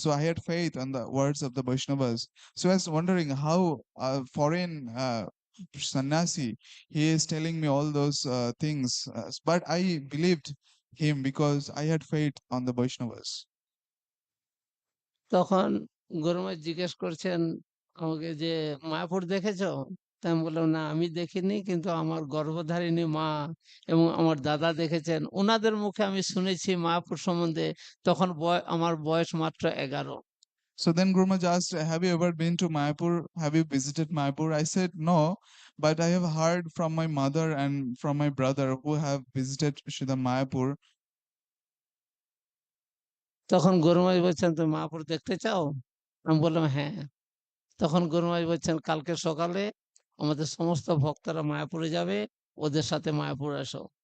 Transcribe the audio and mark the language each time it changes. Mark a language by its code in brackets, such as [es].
[en] So I had faith on the words of the Vaishnavas. So I was wondering how a foreign sannyasi, he is telling me all those things, but I believed him because I had faith on the Vaishnavas. [bn] তখন গুরুমা জিজ্ঞেস করছেন আমাকে যে, মায়াপুর দেখেছো? তা আমি বললাম, না আমি দেখিনি, কিন্তু আমার গর্ভধারিণী মা এবং আমার দাদা দেখেছেন। ওনাদের মুখে আমি শুনেছি মায়াপুর সম্বন্ধে। তখন আমার বয়স মাত্র 11। [en] So then Guru Maharaj asked, have you ever been to Mayapur? Have you visited Mayapur? I said, no, but I have heard from my mother and from my brother who have visited Srila Mayapur. [bn] তখন গুরুমাই বলছেন তুমি মায়াপুর দেখতে চাও? আমি বললাম হ্যাঁ। তখন গুরুমাই বলছেন কালকে সকালে আমাদের সমস্ত ভক্তরা মায়াপুরে যাবে, ওদের সাথে মায়াপুর আসো।